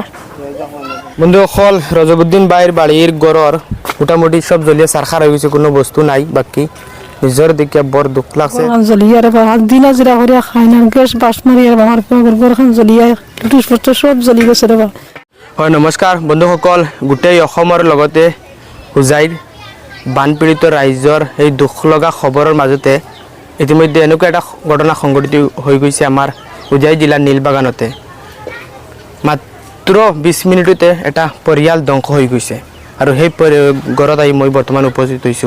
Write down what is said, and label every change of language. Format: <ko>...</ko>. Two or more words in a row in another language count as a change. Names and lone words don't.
<bn>বন্ধু সকল, রজবুদ্দিন বাইর বাড়ির গড়র মোটামুটি সব জ্বলিয়ে সারখার হয়ে গেছে, কোনো বস্তু নাই বাকি। নিজের দিকে বড় দুঃখ লাগছে। জ্বলিয়ে দিন হাজিরা করে খাই না, গ্যাস বাস মারি আমার ঘরখান জ্বলিয়ে লুটিস পত্র সব জ্বলি গেছে রে।</bn> <as>হয় নমস্কাৰ বন্ধুসকল, গোটেই অসমৰ লগতে হোজাইৰ বানপীড়িত ৰাইজৰ এই দুখ লগা খবৰৰ মাজতে ইতিমধ্যে এনেকুৱা এটা ঘটনা সংঘটিত হৈ গৈছে আমাৰ হোজাই জিলাৰ নীলবাগানতে। মাত্ৰ 20 মিনিটতে এটা পৰিয়াল ধ্বংস হৈ গৈছে আৰু সেই ঘৰত আহি মই বৰ্তমান উপস্থিত হৈছোঁ।</as>